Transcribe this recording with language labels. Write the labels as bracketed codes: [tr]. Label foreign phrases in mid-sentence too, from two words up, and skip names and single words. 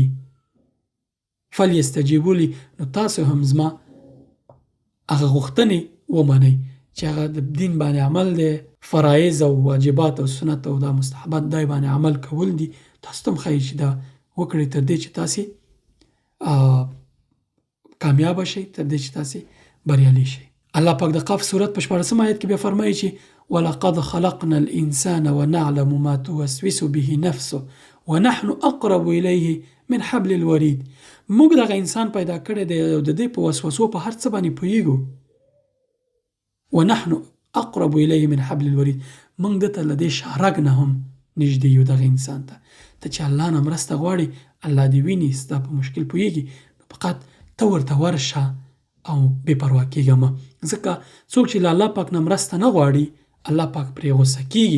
[ar] فلیستجیبوا لی، [ps] نو تاسو هم زما هغه غوښتنې ومنئ چې هغه د دین باندې عمل دی، فرایض او واجبات او سنت او دا مستحبات دای باندې عمل کول دي. تاسو ته هم ښایي چې دا وکړئ تر دې چې تاسې کامیابه شئ، تر دې چې تاسې بریالي شئ. الله پاک د قاف سورت په 14 آیت کې بیا فرمایي چې [ar] وَلَقَدْ خَلَقْنَا الْإِنسَانَ وَنَعْلَمُ مَا تُوَسْوِسُ بِهِ نَفْسُهُ وَنَحْنُ أَقْرَبُ إِلَيْهِ مِنْ حَبْلِ الْوَرِيدِ. [ps] موږ دغه انسان پیدا کړی دی او د دې په وسوسو په هر څه باندې پوهیږو. [ar] ونحن اقرب الیه من حبل الورید، [ps] موږ دته له دې شارګ نه هم نږدې یو دغه انسان ته. ته چې الله نه مرسته غواړي، الله دې ویني، ستا په مشکل پوهیږي، نو فقط ته ورته ورشه او بې پروا کېږه مه. ځکه څوک چې له الله پاک نه مرسته نه غواړي، الله پاک پرې غوسه کېږي.